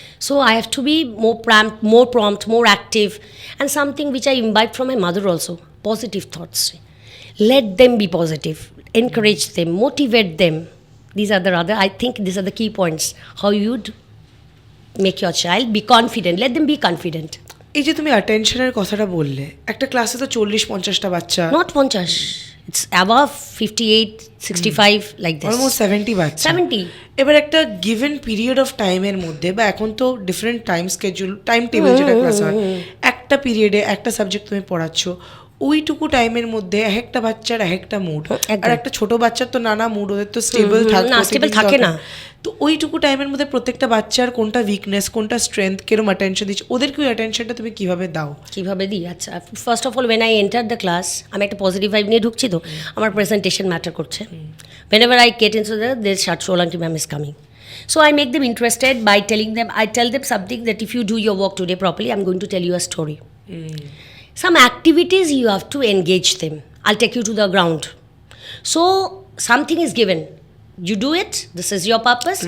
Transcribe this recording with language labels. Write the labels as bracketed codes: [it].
[en] So I have to be more prompt, more active. And something which I imbibe from my mother also, positive thoughts. Let them be positive. Encourage them. Motivate them. These are I think these are the key points. How you'd make your child be confident. Let them be confident. [bn] এই যে তুমি অ্যাটেনশনের কথাটা বললে, একটা ক্লাসে তো 40-50টা বাচ্চা, [en] Not 50. It's above 58, 65 like this. [bn] Almost 70 বাচ্চা। 70. এবার একটা গিভেন পিরিয়ড অফ টাইমের মধ্যে, বা এখন তো different time schedule, time table যেটা ক্লাস হয়, একটা পিরিয়ডে একটা সাবজেক্ট তুমি পড়াচ্ছ, ওইটুকু টাইমের মধ্যে একটা বাচ্চার একটা মুড, আর একটা ছোট বাচ্চার তো নানা মুড, ওদের তো স্টেবল থাকে না। তো ওইটুকু টাইমের মধ্যে প্রত্যেকটা বাচ্চার কোনটা উইকনেস, কোনটা স্ট্রেংথ, কিরকম অ্যাটেনশন দিচ্ছে, ওদেরকে ওই অ্যাটেনশনটা তুমি কিভাবে দাও? কিভাবে দিই? আচ্ছা, [en] first of all, when I enter the class, [bn] আমি একটা পজিটিভ ভাইব নিয়ে ঢুকছি, তো আমার প্রেজেন্টেশন ম্যাটার করছে। [en] Whenever I get into this short Solanki ma'am is coming. So I make them interested by telling them, I tell them something that if you do your work today properly, I'm going to tell you a story. Some activities you have to engage them. I'll take you to the ground. So something is given. You do it, this is your purpose,